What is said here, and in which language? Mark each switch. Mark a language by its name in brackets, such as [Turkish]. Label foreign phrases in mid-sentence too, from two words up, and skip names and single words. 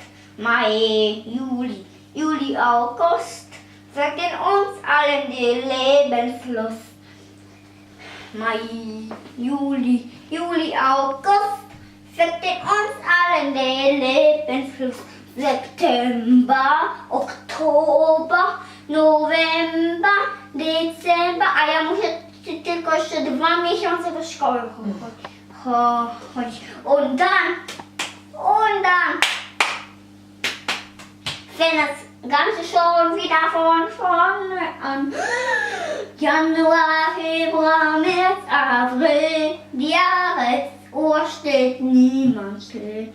[German] Mai, Juli, August, wirkt in uns allen die Lebenslust. Mai, Juli, August, wirkt in uns allen die Lebenslust. September, Oktober, November, Dezember, [Polish] a ja muszę tylko jeszcze 2 miesiące do szkoły chodzić. [German] Und dann fängt das Ganze schon wieder von vorne an. Januar, Februar, März, April, die Jahresuhr steht niemand still.